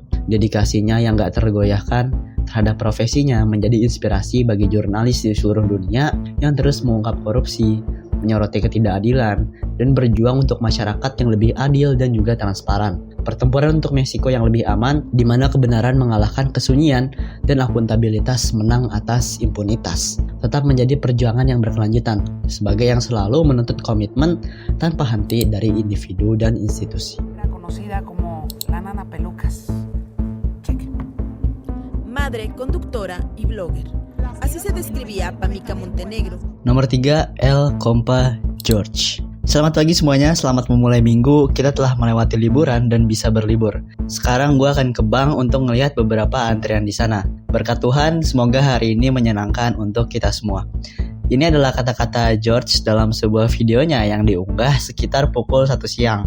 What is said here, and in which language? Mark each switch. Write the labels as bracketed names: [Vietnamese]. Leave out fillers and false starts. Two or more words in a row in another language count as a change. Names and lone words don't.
[Indonesian] Dedikasinya yang gak tergoyahkan terhadap profesinya menjadi inspirasi bagi jurnalis di seluruh dunia yang terus mengungkap korupsi, menyoroti ketidakadilan, dan berjuang untuk masyarakat yang lebih adil dan juga transparan. Pertempuran untuk Meksiko yang lebih aman, di mana kebenaran mengalahkan kesunyian dan akuntabilitas menang atas impunitas, tetap menjadi perjuangan yang berkelanjutan, sebagai yang selalu menuntut komitmen tanpa henti dari individu dan institusi. [Spanish] Conocida como la Nana Pelucas. Cheque. Madre, conductora y blogger. Así se describía Pamika Montenegro. [Indonesian] Nomor 3, El Compa George. Selamat pagi semuanya, selamat memulai minggu. Kita telah melewati liburan dan bisa berlibur. Sekarang gue akan ke bank untuk ngelihat beberapa antrian di sana. Berkat Tuhan, semoga hari ini menyenangkan untuk kita semua. Ini adalah kata-kata George dalam sebuah videonya yang diunggah sekitar pukul 1 siang.